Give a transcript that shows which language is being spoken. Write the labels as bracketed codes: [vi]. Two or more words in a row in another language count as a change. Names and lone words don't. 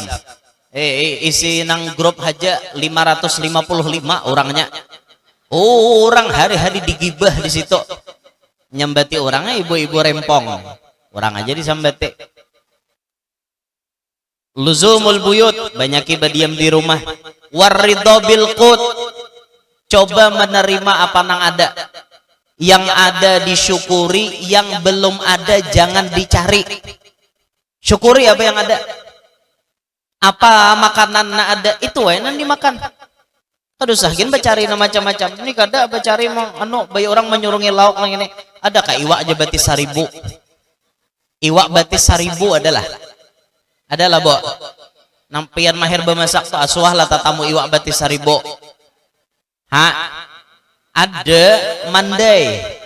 [bjn] Isi nang grup aja 555 orangnya. [id] Orang hari-hari digibah di situ. [bjn] Nyambati orangnya ibu-ibu rempong. Orang aja disambati. [ar] لزوم البيوت, [id] banyak berdiam di rumah. [ar] والرضا بالقوت, [id] coba menerima apa yang ada. Yang ada disyukuri, yang belum ada jangan dicari. syukuri apa yang ada. Apa makanan ada itu yang dimakan. [bjn] Aduh sahin bacari macam-macam. Ini kada bacari anu bayi orang menyurungi lauk nang ini. Ada ka iwak aja batis 1000. Iwak batis 1000 adalah. Adalah, Bo. Nampian mahir bemasak tuh asuah lah tatamu iwak batis 1000. Ha? Ada mandai.